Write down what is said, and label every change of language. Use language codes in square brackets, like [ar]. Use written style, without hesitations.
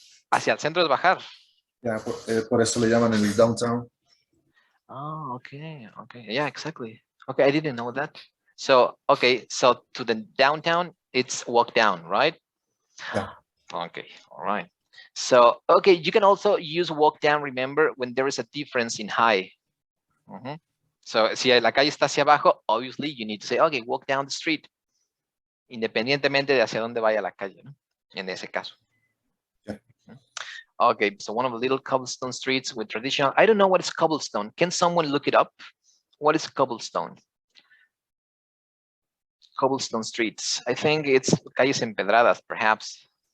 [es] Hacia el centro es bajar. Ya, por eso le llaman el downtown. [en] Oh, okay, okay, yeah, exactly. Okay, I didn't know that. So, okay, so to the downtown, it's walk down, right? Yeah. Okay, all right. So, okay, you can also use walk down, remember, when there is a difference in height. [es] So, si la calle está hacia abajo, [en] obviously you need to say, okay, walk down the street, [es] independientemente de hacia dónde vaya la calle, ¿no? En ese caso. [en] Yeah. Okay, so one of the little cobblestone streets with traditional, I don't know what is cobblestone. Can someone look it up? What is cobblestone? Cobblestone streets. I think it's [es] calles empedradas, [en] perhaps.